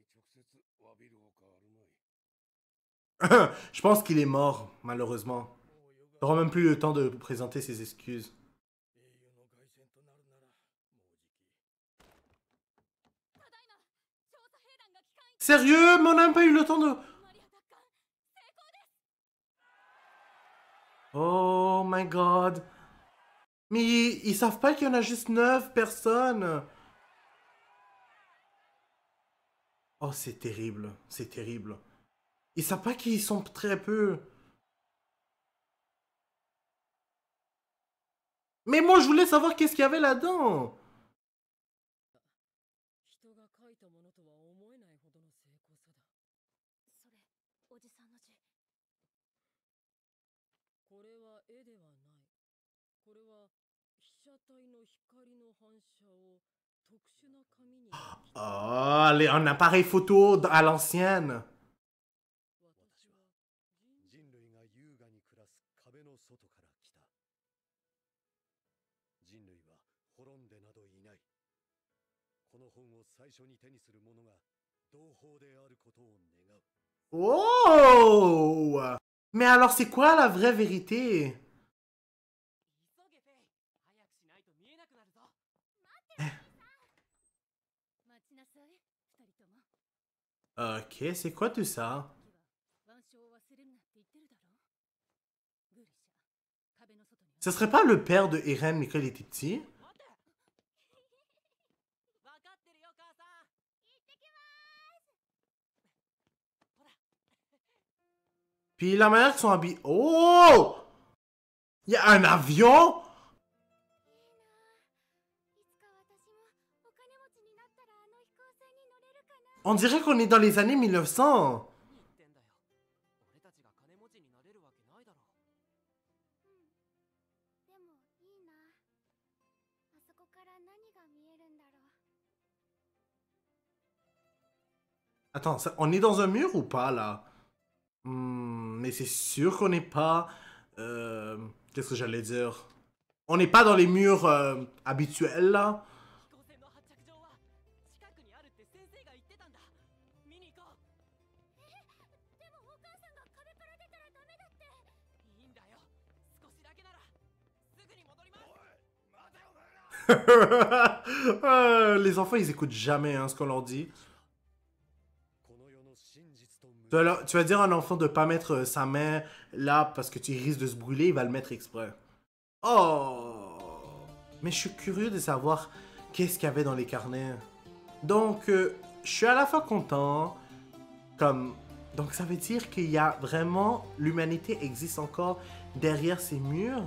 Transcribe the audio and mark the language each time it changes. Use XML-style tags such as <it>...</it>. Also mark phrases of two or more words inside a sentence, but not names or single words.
<fr>Je pense qu'il est mort, malheureusement. Il n'aura même plus le temps de présenter ses excuses. Sérieux? Mais on n'a même pas eu le temps de...</fr> <en>Oh my god.</en> <fr>Mais ils savent pas qu'il y en a juste 9 personnes. Oh, c'est terrible. C'est terrible. Ils savent pas qu'ils sont très peu. Mais moi, je voulais savoir qu'est-ce qu'il y avait là-dedans.</fr> <ja>人が書いたものとは思えないほどの精巧さだ。それ、おじさんの字。これは絵ではない。これは被写体の光の反射を特殊な紙に。</ja> <fr>Oh, un appareil photo à l'ancienne.</fr> <ja>私は人類が優雅に暮らす壁の外から来た。人類は滅んでなどいない。この本を最初に手にする者が同胞であることを願う。 Oh!</ja> <fr>Mais alors, c'est quoi la vraie vérité?</fr> <ja>急げフェイ、早くしないと見えなくなるぞ。待ちなさい、二人とも。</ja> <fr>Ok, c'est quoi tout ça?</fr> <ja>腕章を忘れるなって言ってるだろ。グリシャ、壁の外には。</ja> <fr>Ce serait pas le père de Eren quand il était petit?</fr> <ja>待って分かってるよ母さん。行ってきますほら</ja> <fr>Puis la manière qu'ils sont habillés... Oh! Il y a un avion?</fr> <ja>いつか私もお金持ちになったらあの飛行船に乗れるかな。</ja> <fr>On dirait qu'on est dans les années 1900.</fr> <ja>何言ってんだよ。俺たちが金持ちになれるわけないだろ。でもいいな。あそこから何が見えるんだろう。</ja> <fr>Attends, on est dans un mur ou pas, là? Mais c'est sûr qu'on n'est pas... Qu'est-ce que j'allais dire? On n'est pas dans les murs habituels, là.</fr> <ja>飛行船の発着場は近くにあるって先生が言ってたんだ。見に行こう。でもお母さんが壁から出たらダメだって。いいんだよ。少しだけならすぐに戻ります。</ja> <fr>Les enfants, ils écoutent jamais hein, ce qu'on leur dit.</fr> <ja>この世の真実と無</ja> <fr>Tu vas dire à un enfant de pas mettre sa main là parce que tu risques de se brûler, il va le mettre exprès. Oh! Mais je suis curieux de savoir qu'est-ce qu'il y avait dans les carnets. Donc, je suis à la fois content, comme... Donc ça veut dire qu'il y a vraiment... L'humanité existe encore derrière ces murs.</fr>